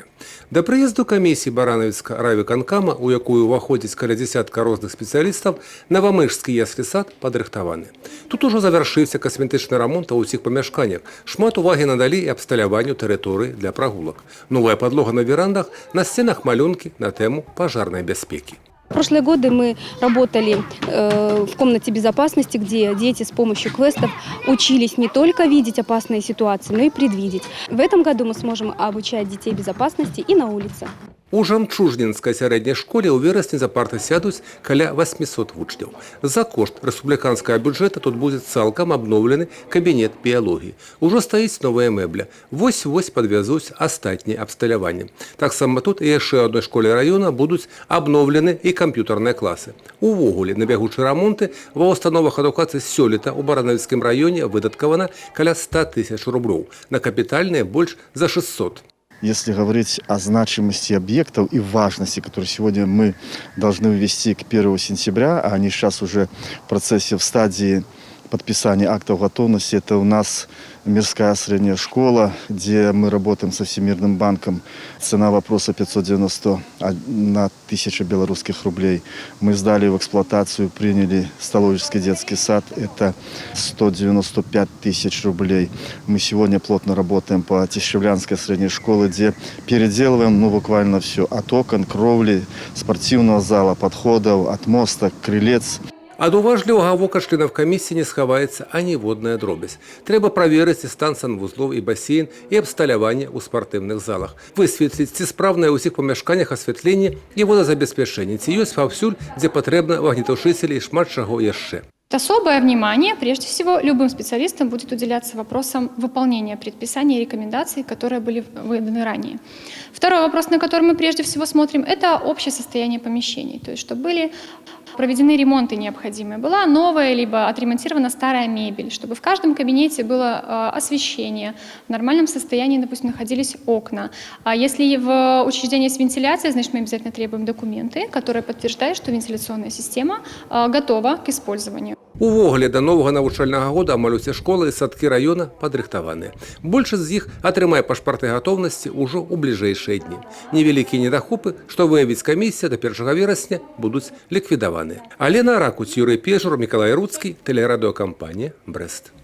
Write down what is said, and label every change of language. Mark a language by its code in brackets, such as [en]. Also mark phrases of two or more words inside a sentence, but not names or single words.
[be] Да прыезду камісіі Баранавіцкага райвыканкама, у якую ўваходзіць каля дзесятка розных спецыялістаў, навамыжскі яслі-сад падрыхтаваны. Тут ужо завяршыўся касметычны рамонт ва ўсіх памяшканнях. Шмат увагі надалі і абсталяванню тэрыторыі для прагулак. Новая падлога на верандах, на сценах малюнкі на тэму пажарнай бяспекі. [ru] В прошлые годы мы работали в комнате безопасности, где дети с помощью квестов учились не только видеть опасные ситуации, но и предвидеть. В этом году мы сможем обучать детей безопасности и на улице. [be] У Жамчужнінскай сярэдняй школе ў верасні за парты сядуць каля 800 вучняў. За кошт рэспубліканскага бюджэта тут будзе цалкам абноўлены кабінет біялогіі. Ужо стаіць новая мэбля. Вось-вось падвязуць астатняе абсталяванне. Таксама тут і яшчэ адной школе раёна будуць абноўлены і камп'ютарныя класы. Увогуле, на бягучыя рамонты ва установах адукацыі сёлета ў Баранавіцкім раёне выдаткавана каля 100 000 рублёў, на капітальныя больш за 600. [ru] Если говорить о значимости объектов и важности, которые сегодня мы должны ввести к 1 сентября, а они сейчас уже в процессе, в стадии подписания актов готовности, это у нас мирская средняя школа, где мы работаем со Всемирным банком. Цена вопроса 591 тысяча белорусских рублей. Мы сдали в эксплуатацию, приняли столовический детский сад, это 195 тысяч рублей. Мы сегодня плотно работаем по Тишевлянской средней школе, где переделываем буквально все. От окон, кровли, спортивного зала, подходов, от моста, крылец. [be] Ад уважлівага вока членаў камісіі не схаваецца аніводная дробязь. Трэба праверыць і стан санвузлоў, і басейн, і абсталяванне ў спартыўных залах. Высветліць, ці спраўнае ў усіх памяшканнях асвятленне і водазабеспячэнне, ці ёсць паўсюль, дзе патрэбна вогнетушителі і шмат чаго яшчэ. [ru] Особое внимание, прежде всего, любым специалистам будет уделяться вопросам выполнения предписаний и рекомендаций, которые были выданы ранее. Второй вопрос, на который мы прежде всего смотрим, это общее состояние помещений. То есть, чтобы были проведены ремонты необходимые, была новая либо отремонтирована старая мебель, чтобы в каждом кабинете было освещение, в нормальном состоянии, допустим, находились окна. А если в учреждении есть вентиляция, значит, мы обязательно требуем документы, которые подтверждают, что вентиляционная система готова к использованию. [be] Увогуле, да новага навучальнага года амаль усе школы і садкі раёна падрыхтаваныя. Большасць з іх атрымае пашпарты гатоўнасці ўжо ў бліжэйшыя дні. Невялікія недахопы, што выявіць камісія, да 1 верасня будуць ліквідаваныя. Алена Ракуць, Юрый Пежур, Мікалай Руцкі, тэлерадыёкампанія «Брэст».